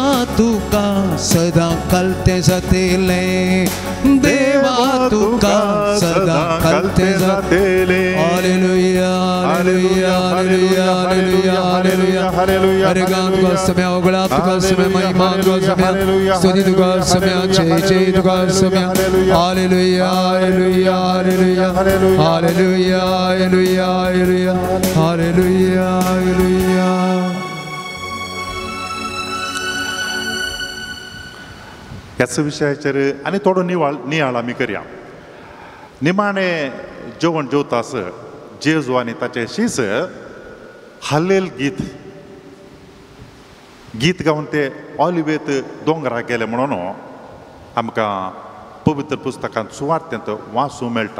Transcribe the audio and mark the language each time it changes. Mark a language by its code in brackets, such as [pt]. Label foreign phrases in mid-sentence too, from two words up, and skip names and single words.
[kok] तुका सदां कालते जातेले देवा तुका सदां कालते जातेले हालेलुया हालेलुया हालेलुया हालेलुया हालेलुया हालेलुया हरे गान तुका समय ओगळा तुका समय महिमा तुका समय स्तुती तुका समय जय जय तुका समय हालेलुया हालेलुया हालेलुया हालेलुया हालेलुया हालेलुया हालेलुया हालेलुया ह्याच विशयाचेर आनी थोडो नियाळ आमी करया निमाणें जेवण जेवतास जेजू आनी ताचे शीस हल्लेल गीत गीत गावन ते ऑलिवेत दोंगरा गेले म्हणून आमकां पवित्र पुस्तकांत सुवार्थेंत वाचूं मेळटा.